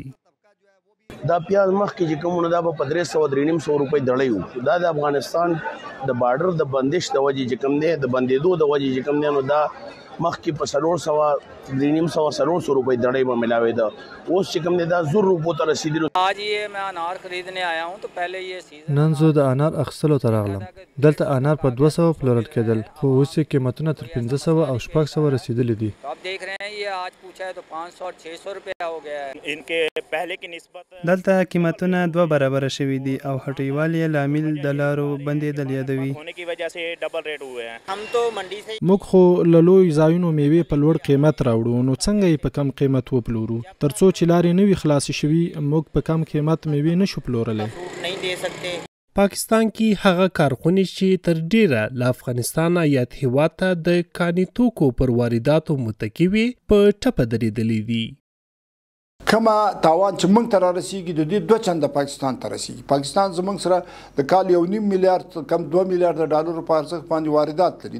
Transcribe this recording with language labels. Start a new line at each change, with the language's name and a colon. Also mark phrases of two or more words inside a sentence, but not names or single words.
Pashto: دا پیاز مخکې چې کومونه دا په 300-350 روپۍ دړۍ وو. دا د افغانستان د بارډر د بندش د وجې چې کوم دی د بندېدو د وجې چې کوم دی نو دا مخکې په 400-350 روپۍ دړۍ به ملاوېده. اوس چې کوم دی دا 1000 روپو ته رسېدلو.
Urdu: آج یہ میں انار خریدنے آیا ہوں تو پہلے یہ سیزن
Pashto: نن زه د انار اخیستلو ته راغلم. دلته انار په 200 پلورل کېدل خو اوس یې قیمتونه تر 500 او 600 رسیدلي دي.
Urdu: آپ دیکھ رہے ہیں یہ آج پوچھا ہے تو 500 اور 600 روپیہ ہو گیا ہے. انکے پہلے کی نسبت
Pashto: دلته قیمتونه 2 برابر شوي دي او هټیوال یې لامل د لارو بندېدل یادوي.
Urdu: ہونے کی وجہ سے
English: double rate
Urdu: ہوئے ہیں. ہم تو منڈی سے
Pashto: موږ خو له لوی ځایونو میوې په لوړ قیمت راوړو نو څنګه یې په کم قیمت وپلورو؟ تر څو چې لارې نه وي خلاصې شوي موږ په کم قیمت میوې نشو پلورلی.
Urdu: چھوٹ نہیں دے سکتے.
Pashto: پاکستان کې هغه کارخونې چې تر ډیره له افغانستان یاد هیواد ته د کاني توکو پر وارداتو متکي وي په ټپه درېدلې دي. کما تاوان چې موږ ته را رسیږي د دې 2 چنده پاکستان ته رسیږي. پاکستان زموږ سره د کال 1.5 میلیارډ کم 2 میلیارډ ډالرو په ارزښت باندې واردات لري.